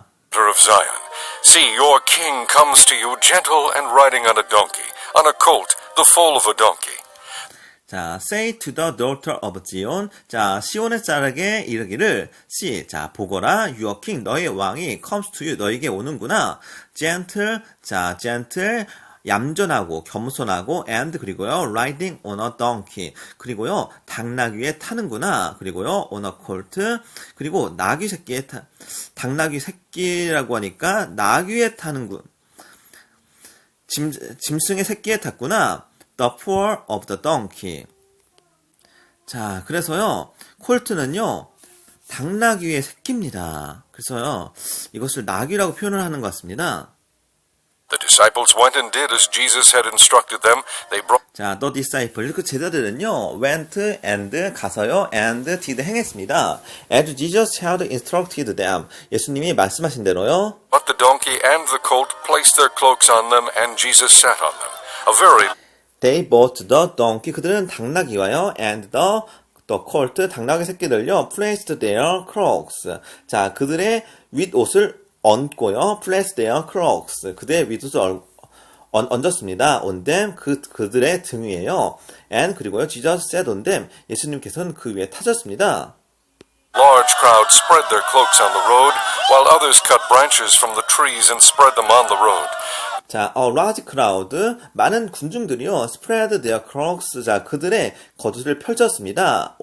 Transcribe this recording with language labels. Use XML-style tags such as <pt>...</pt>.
<en>Daughter of Zion, see your king comes to you gentle and riding on a donkey, on a colt, the foal of a donkey. 자, say to the daughter of Zion.</en> <ko>자, 시온의 딸에게 이르기를, see, 자, 보거라,</ko> <en>your king,</en> <ko>너의 왕이</ko> <en>comes to you,</en> <ko>너에게 오는구나.</ko> <en>gentle, 자, gentle,</en> <ko>얌전하고, 겸손하고,</ko> <en>and, 그리고요, riding on a donkey.</en> <ko>그리고요, 당나귀에 타는구나.</ko> <en>그리고요, on a colt.</en> <ko>그리고, 당나귀 새끼라고 하니까, 나귀에 타는군. 짐승의 새끼에 탔구나.</ko> <en>The foal of the donkey.</en> <ko>자, 그래서요, 콜트는요, 당나귀의 새끼입니다. 그래서요, 이것을 나귀라고 표현을 하는 것 같습니다.</ko> <en>The disciples went and did as Jesus had instructed them. They brought. 자, the disciples, 그 제자들은요, went and 가서요, and did 행했습니다. As Jesus had instructed them.</en> <ko>예수님이 말씀하신 대로요.</ko> <en>But the donkey and the colt placed their cloaks on them, and Jesus sat on them. A very They bought the donkey.</en> <ko>그들은 당나귀와요.</ko> <en>And the colt.</en> <ko>당나귀 새끼들요.</ko> <en>Placed their cloaks.</en> <ko>자, 그들의 윗옷을 얹고요.</ko> <en>Placed their cloaks.</en> <ko>그들의 윗옷을 얹었습니다.</ko> <en>On them.</en> <ko>그들의 등 위에요. And 그리고요.</ko> <en>Jesus sat on them.</en> <ko>예수님께서는 그 위에 타셨습니다.</ko> <en>large crowd spread their cloaks on the road, while others cut branches from the trees and spread them on the road.</en> <ko>자,</ko> <en>large crowd,</en> <ko>많은 군중들이요,</ko> <en>spread their cloaks,</en> <ko>자, 그들의 겉옷을 펼쳤습니다.</ko>